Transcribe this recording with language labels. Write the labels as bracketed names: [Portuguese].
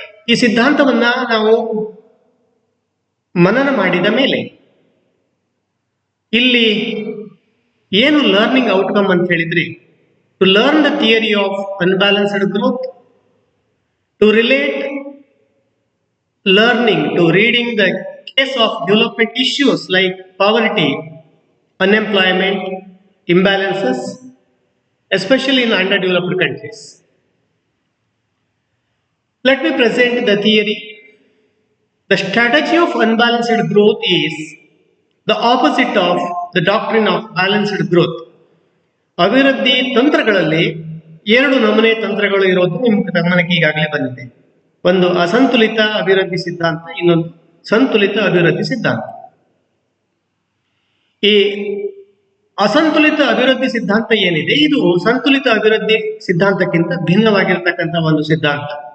[Kannada] ಈ ಸಿದ್ಧಾಂತವನ್ನು ನಾವು ಮನನ ಮಾಡಿದ ಮೇಲೆ ಇಲ್ಲಿ ಏನು [English] learning outcome [Kannada] ಅಂತ ಹೇಳಿದ್ರೆ, [English] To learn the theory of unbalanced growth, to relate learning to reading the case of development issues like poverty, unemployment, imbalances, especially in underdeveloped countries. Let me present the theory. The strategy of unbalanced growth is the opposite of the doctrine of balanced growth. [Kannada] ಅಭಿವೃದ್ಧಿ ತಂತ್ರಗಳಲ್ಲಿ ಎರಡು ನಮೂನೆ ತಂತ್ರಗಳು ಇರೋದು ನಿಮ್ಮ ಗಮನಕ್ಕೆ ಈಗಾಗಲೇ ಬಂದಿದೆ. ಒಂದು ಅಸಂತುಲಿತ ಅಭಿವೃದ್ಧಿ ಸಿದ್ಧಾಂತ, ಇನ್ನೊಂದು ಸಂತುಲಿತ ಅಭಿವೃದ್ಧಿ ಸಿದ್ಧಾಂತ. ಈ ಅಸಂತುಲಿತ ಅಭಿವೃದ್ಧಿ ಸಿದ್ಧಾಂತ ಏನಿದೆ, ಇದು ಸಂತುಲಿತ ಅಭಿವೃದ್ಧಿ ಸಿದ್ಧಾಂತಕ್ಕಿಂತ ಭಿನ್ನವಾಗಿರತಕ್ಕಂಥ ಒಂದು ಸಿದ್ಧಾಂತ.